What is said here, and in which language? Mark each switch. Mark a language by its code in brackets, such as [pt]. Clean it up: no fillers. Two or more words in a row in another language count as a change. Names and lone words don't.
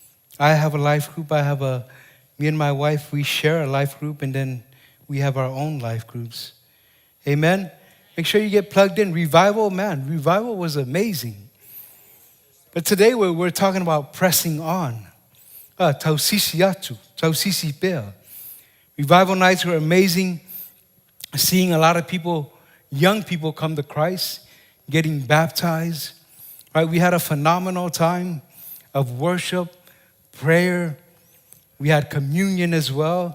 [en] I have a life group. I have a Me and my wife, we share a life group, and then we have our own life groups. Amen? Make sure you get plugged in. Revival, man, revival was amazing. But today we're talking about pressing on. [sm] Tausisi atu, tausisi pea. [en] Revival nights were amazing. Seeing a lot of people, young people come to Christ, getting baptized. Right? We had a phenomenal time of worship, prayer. We had communion as well.